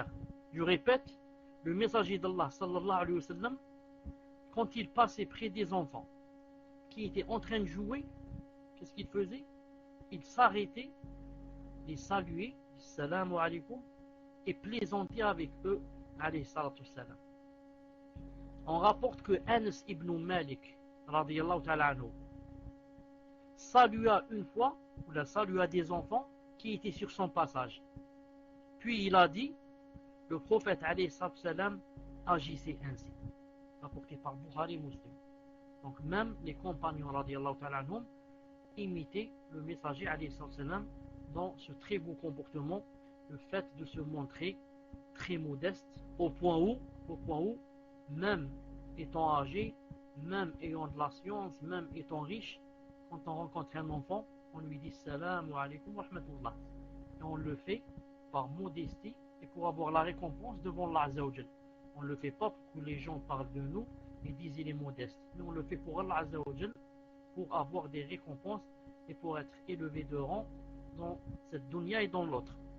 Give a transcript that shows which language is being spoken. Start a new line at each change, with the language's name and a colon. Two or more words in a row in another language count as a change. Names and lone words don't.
French: Je répète, le messager d'Allah,
Arabic: صلى الله عليه وسلم,
French: quand il passait près des enfants qui étaient en train de jouer, qu'est-ce qu'il faisait? Il s'arrêtait, les saluait,
Arabic: سلام عليكم,
French: et plaisantait avec eux,
Arabic: عليه الصلاة السلام.
French: On rapporte que Anas ibn Malik,
Arabic: رضي الله تعالى عنه,
French: salua une fois, ou la salua des enfants qui étaient sur son passage. Puis il a dit, le prophète
Arabic: عليه السلام
French: agissait ainsi. Rapporté par Bukhari Muslim. Donc même les compagnons
Arabic: رضي الله تعالى عنهم
French: imitaient le messager
Arabic: عليه السلام
French: dans ce très beau comportement, le fait de se montrer très modeste, au point où, même étant âgé, même ayant de la science, même étant riche, quand on rencontre un enfant, on lui dit
Arabic: سلام عليكم ورحمة الله.
French: Et on le fait par modestie et pour avoir la récompense devant
Arabic: الله عز وجل.
French: On ne le fait pas pour que les gens parlent de nous et disent il est modeste. Mais on le fait pour
Arabic: الله عز وجل,
French: pour avoir des récompenses et pour être élevé de rang dans cette dunya et dans l'autre.